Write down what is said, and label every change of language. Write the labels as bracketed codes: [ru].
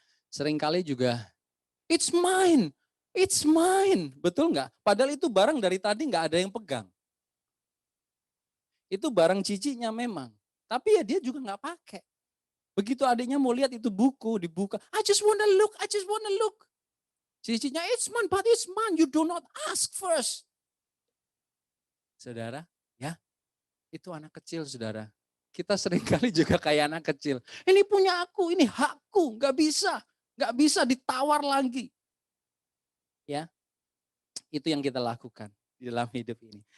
[id] Seringkali juga, [en] it's mine, it's mine. [id] Betul nggak? Padahal itu barang dari tadi nggak ada yang pegang. Itu barang cicinya memang. Tapi ya dia juga nggak pakai. Begitu adiknya mau lihat itu buku, dibuka. [en] I just wanna look, I just wanna look. Cicinya, it's mine, but it's mine. You do not ask first. [id] Saudara, ya itu anak kecil saudara. Kita seringkali juga kayak anak kecil. Ini punya aku, ini hakku, nggak bisa. Nggak bisa ditawar lagi. Ya, itu yang kita lakukan di dalam hidup ini.